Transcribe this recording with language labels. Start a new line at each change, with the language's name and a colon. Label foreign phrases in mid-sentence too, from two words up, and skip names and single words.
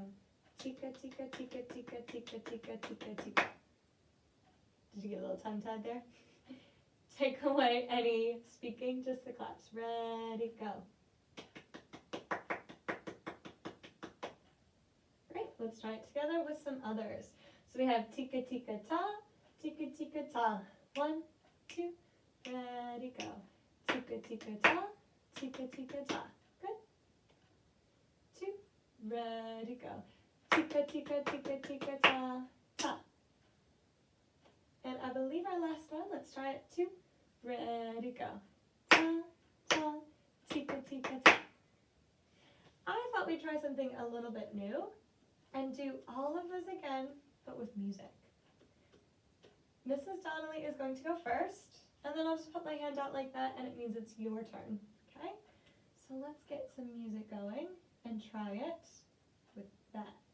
English: Tika tika tika tika tika tika tika tika. Did you get a little tongue-tied there? Take away any speaking, just the claps. Ready, go. Great, let's try it together with some others. So we have tika tika ta, tika tika ta. 1, 2, ready, go. Tika tika ta, tika tika ta. Good. 2, ready, go. Tika tika tika tika ta, ta. And I believe our last one, let's try it. 2, ready, go. Ta, ta, tika tika ta. I thought we'd try something a little bit new and do all of those again, but with music. Mrs. Donnelly is going to go first, and then I'll just put my hand out like that, and it means it's your turn, okay? So let's get some music going and try it with that.